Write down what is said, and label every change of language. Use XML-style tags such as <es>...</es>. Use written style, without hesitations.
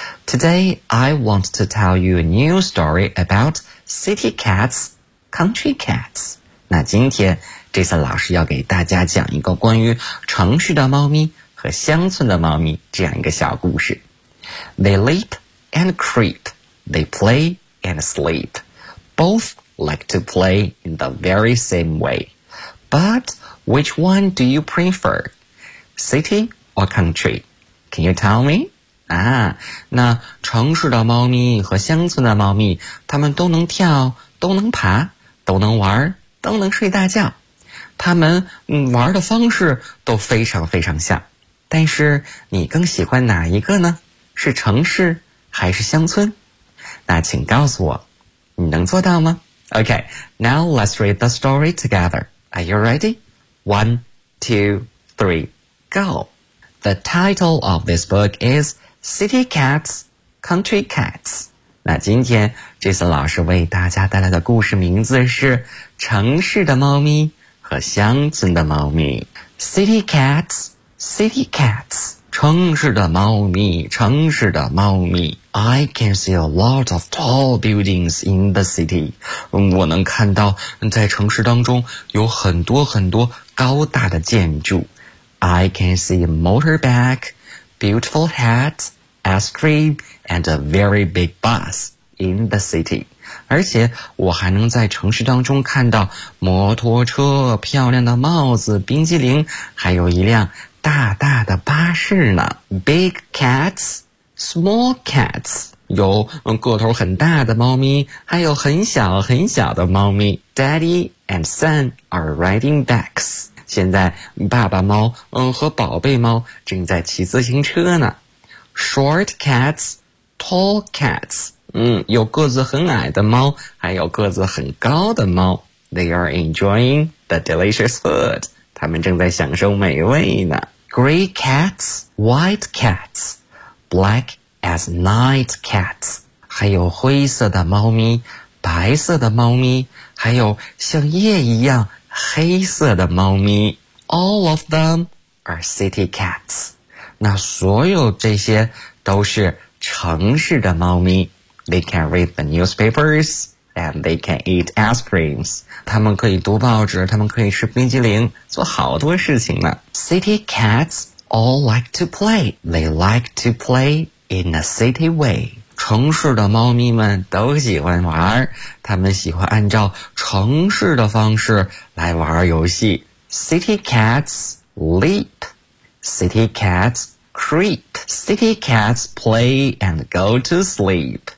<en>Today, I want to tell you a new story about city cats, country cats.</en> <zh>那今天 Jason 老师要给大家讲一个关于城市的猫咪和乡村的猫咪这样一个小故事。</zh> <en>They leap and creep, they play and sleep. Both like to play in the very same way. But which one do you prefer? City? Or country? Can you tell me?</en> <zh>啊，那城市的猫咪和乡村的猫咪，它们都能跳，都能爬，都能玩，都能睡大觉。它们玩的方式都非常非常像。但是你更喜欢哪一个呢？是城市还是乡村？那请告诉我，你能做到吗？</zh> <en>Okay, now let's read the story together. Are you ready? 1, 2, 3, go! The title of this book is City Cats, Country Cats.</en> <zh>那今天 Jason 老师为大家带来的故事名字是城市的猫咪和乡村的猫咪。</zh> <en>City Cats, City Cats,</en> <zh>城市的猫咪，城市的猫咪。</zh> <en>I can see a lot of tall buildings in the city.</en> <zh>我能看到在城市当中有很多很多高大的建筑。</zh> <en>I can see a motorbike, beautiful hat, ice cream, and a very big bus in the city.</en> <zh>而且我还能在城市当中看到摩托车、漂亮的帽子、冰激凌，还有一辆大大的巴士呢。</zh> <en>Big cats, small cats,</en> <zh>有个头很大的猫咪，还有很小很小的猫咪。</zh> <en>Daddy and son are riding bikes.</en> <zh>现在爸爸猫和宝贝猫正在骑自行车呢。</zh> <en>Short cats, tall cats,</en> <zh>有个子很矮的猫，还有个子很高的猫。</zh> <en>They are enjoying the delicious food.</en> <zh>他们正在享受美味呢。</zh> <en>Gray cats, white cats, black as night cats.</en> <zh>还有灰色的猫咪，白色的猫咪，还有像夜一样黑色的猫咪。</zh> <en>All of them are city cats.</en> <zh>那所有这些都是城市的猫咪。</zh> <en>They can read the newspapers and they can eat ice creams.</en> <zh>他们可以读报纸，他们可以吃冰激凌，做好多事情呢。</zh> <en>City cats all like to play. They like to play in a city way.</en> <zh>城市的猫咪们都喜欢玩，他们喜欢按照城市的方式来玩游戏。</zh> <en>City cats leap, city cats creep, city cats play and go to sleep.</en>